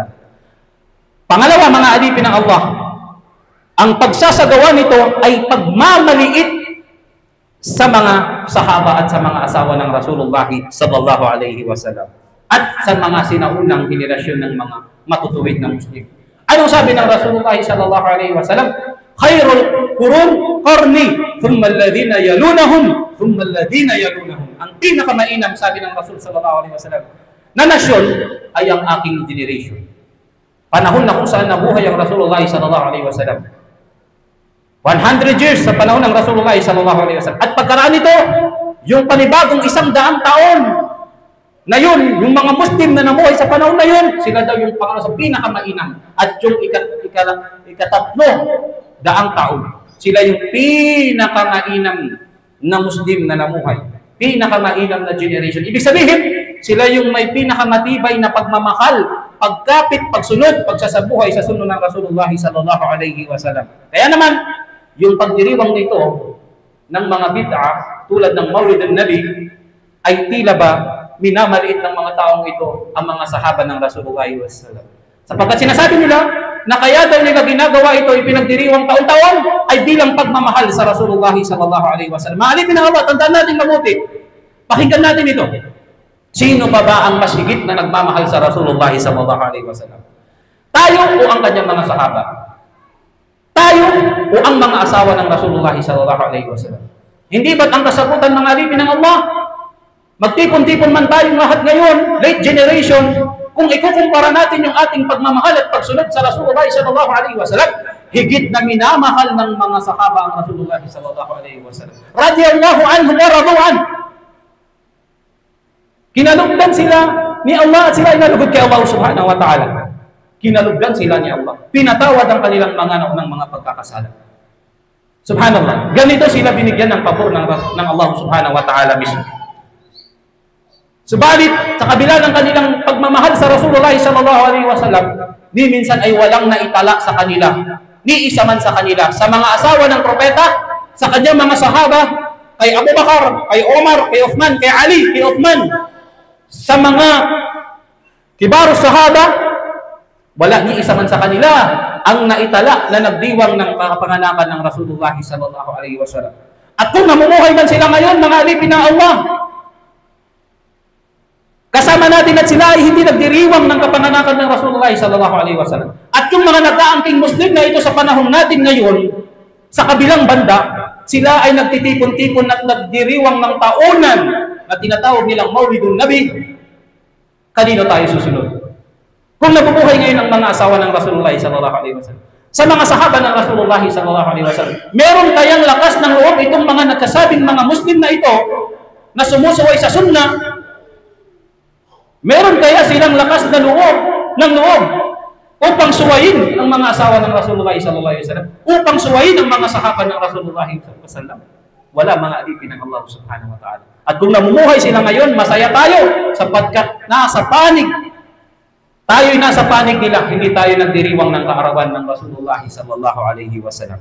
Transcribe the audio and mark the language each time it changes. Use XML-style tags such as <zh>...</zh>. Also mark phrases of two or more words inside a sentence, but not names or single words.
<tl>Pangalawa, mga alipin ng Allah, ang pagsasagawa nito ay pagmamaliit sa mga sahaba at sa mga asawa ng Rasulullah</tl> <ar>صلى الله عليه وسلم</ar> <tl>at sa mga sinaunang henerasyon ng mga matutuwid na Muslim. Anong sabi ng Rasulullah</tl> <ar>صلى الله عليه وسلم? خير القرون قرني ثم الذين يلونهم ثم الذين يلونهم.</ar> <tl>Ang pinakamainam, sabi ng Rasul</tl> <ar>صلى الله عليه وسلم,</ar> <tl>na nasyon ay ang aking generation. Panahon na kung saan nabuhay ang Rasulullah</tl> <ar>صلى الله عليه وسلم.</ar> <tl>100 years sa panahon ng Rasulullah</tl> <ar>صلى الله عليه وسلم.</ar> <tl>At pagkaraan nito, yung panibagong 100 taon na yun, yung mga Muslim na namuhay sa panahon na yun, sila daw yung pangalawa sa pinakamainam. At yung ikatatlo daang taon, sila yung pinakamainam na Muslim na namuhay. Pinakamainam na generation. Ibig sabihin, sila yung may pinakamatibay na pagmamahal, pagkapit, pagsunod, pagsasabuhay sa sunod ng Rasulullah</tl> <ar>صلى الله عليه وسلم.</ar> <tl>Kaya naman, yung pagdiriwang nito ng mga bid'a tulad ng Maulid an-Nabi ay tila ba minamaliit ng mga taong ito ang mga sahaba ng Rasulullah</tl> <ar>صلى الله عليه وسلم.</ar> <tl>Sapagkat sinasabi nila na kaya daw nila ginagawa ito ay pinagdiriwang taon-taon ay bilang pagmamahal sa Rasulullah</tl> <ar>صلى الله عليه وسلم.</ar> <tl>Maalipin ng Allah, tandaan natin mabuti. Pakinggan natin ito. Sino pa ba ang mas higit na nagmamahal sa Rasulullah</tl> <ar>صلى الله عليه وسلم?</ar> <tl>Tayo o ang kanyang mga sahaba? Tayo o ang mga asawa ng Rasulullah</tl> <ar>صلى الله عليه وسلم?</ar> <tl>Hindi ba't ang kasagutan, mga alipin ng Allah? Magtipon-tipon man tayong lahat ngayon,</tl> <en>late generation,</en> <tl>kung ikukumpara natin yung ating pagmamahal at pagsunod sa Rasulullah</tl> <ar>صلى الله عليه وسلم,</ar> <tl>higit na minamahal ng mga sahaba ang Rasulullah</tl> <ar>صلى الله عليه وسلم. رضي الله عنهم ورضوا.</ar> <tl>Kinalugdan sila ni Allah at sila ay nalugod kay Allah</tl> <ar>سبحانه وتعالى.</ar> <tl>Kinalugdan sila ni Allah. Pinatawad ang kanilang mga naunang mga pagkakasala. Subhanallah. Ganito sila binigyan ng pabor ng Allah</tl> <ar>سبحانه وتعالى</ar> <tl>mismo. Subalit, sa kabila ng kanilang pagmamahal sa Rasulullah</tl> <ar>صلى الله عليه وسلم,</ar> <tl>ni minsan ay walang naitala sa kanila, ni isa man sa kanila, sa mga asawa ng propeta, sa kanyang mga sahaba, kay Abu Bakar, kay Omar, kay Uthman, kay Ali, kay Uthman, sa mga kibaros sahaba, wala ni isa man sa kanila ang naitala na nagdiwang ng kapanganakan ng Rasulullah</tl> <ar>صلى الله عليه وسلم.</ar> <tl>At kung namumuhay man sila ngayon, mga alipin ng Allah, kasama natin at sila ay hindi nagdiriwang ng kapanganakan ng Rasulullah</tl> <ar>صلى الله عليه وسلم.</ar> <tl>At yung mga nag-aangking Muslim na ito sa panahon natin ngayon, sa kabilang banda, sila ay nagtitipon-tipon at nagdiriwang ng taonan na tinatawag nilang Maulidun Nabi. Kanino tayo susunod? Kung nabubuhay ngayon ang mga asawa ng Rasulullah</tl> <ar>صلى الله عليه وسلم,</ar> <tl>sa mga sahaba ng Rasulullah</tl> <ar>صلى الله عليه وسلم,</ar> <tl>meron kayang lakas ng loob itong mga nagkasabing mga Muslim na ito na sumusuway sa sunnah? Meron kaya silang lakas na loob upang suwayin ang mga asawa ng Rasulullah</tl> <ar>صلى الله عليه وسلم,</ar> <tl>upang suwayin ang mga sahaba ng Rasulullah</tl> <ar>صلى الله عليه وسلم?</ar> <tl>Wala, mga alipin ng Allah</tl> <ar>سبحانه وتعالى.</ar> <tl>At kung namumuhay sila ngayon, masaya tayo sapagkat nasa panig. Tayo'y nasa panig nila, hindi tayo nagdiriwang ng kaarawan ng Rasulullah</tl> <ar>صلى الله عليه وسلم.</ar>